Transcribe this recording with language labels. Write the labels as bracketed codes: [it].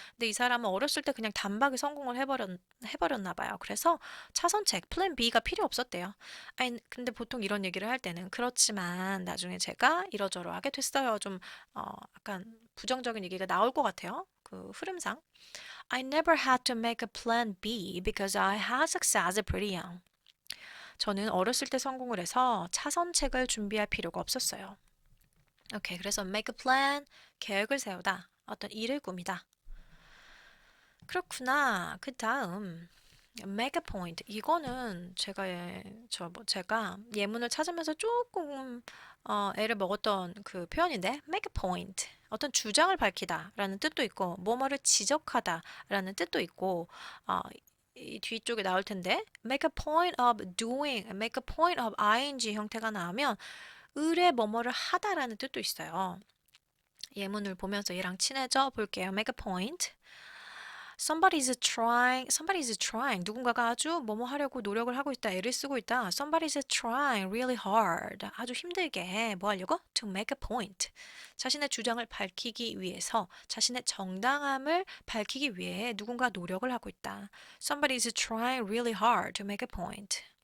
[ko] 근데 이 사람은 어렸을 때 그냥 단박에 성공을 해버렸나 봐요. 그래서 차선책, 플랜 B가 필요 없었대요. 아니, 근데 보통 이런 얘기를 할 때는 그렇지만 나중에 제가 이러저러하게 됐어요. 좀 약간 부정적인 얘기가 나올 것 같아요. 그 흐름상. [en] I never had to make a plan B because I had success pretty young. [ko] 저는 어렸을 때 성공을 해서 차선책을 준비할 필요가 없었어요. 오케이, 그래서 [en] make a plan, [ko] 계획을 세우다, 어떤 일을 꾸미다. 그렇구나. 그 다음 [en] make a point. [ko] 이거는 제가 예문을 찾으면서 조금 애를 먹었던 그 표현인데 [en] make a point. [ko] 어떤 주장을 밝히다라는 뜻도 있고 뭐뭐를 지적하다라는 뜻도 있고 이 뒤쪽에 나올 텐데 [en] make a point [ko] of doing, [en] make a point of ing [ko] 형태가 나오면 을에 뭐뭐를 하다라는 뜻도 있어요. 예문을 보면서 얘랑 친해져 볼게요. make a point. [en] somebody is trying. [ko] 누군가가 아주 뭐뭐 하려고 노력을 하고 있다, 애를 쓰고 있다. [en] somebody is trying really hard. [ko] 아주 힘들게 뭐 하려고? [en] to make a point. [ko] 자신의 주장을 밝히기 위해서, 자신의 정당함을 밝히기 위해 누군가 노력을 하고 있다. [en] somebody is trying really hard to make a point.